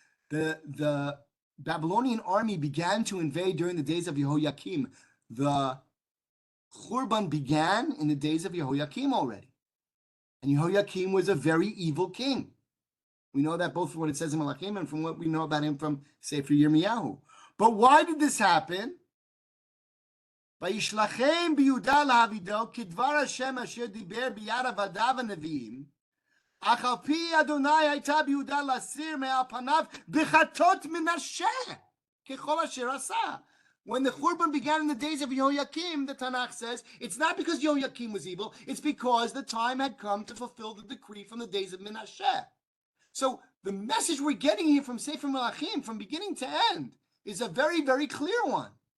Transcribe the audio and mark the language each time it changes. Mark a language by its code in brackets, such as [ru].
[en] The Babylonian army began to invade during the days of Yehoyakim. The Churban began in the days of Yehoyakim already. And Yehoiakim was a very evil king. We know that both from what it says in Malachim and from what we know about him from Sefer Yirmiyahu. But why did this happen? [he] וישלחם ביהודה לעבידו כדבר השם אשר דיבר ביד עבדיו הנביאים, אך על פי אדוני הייתה ביהודה להסיר מעל פניו בחטות מנשה, ככל אשר עשה. [en] When the Churban began in the days of Yehoiakim, the Tanakh says, it's not because Yehoiakim was evil, it's because the time had come to fulfill the decree from the days of Menashe. So the message we're getting here from Sefer Melachim, from beginning to end, is a very, very clear one.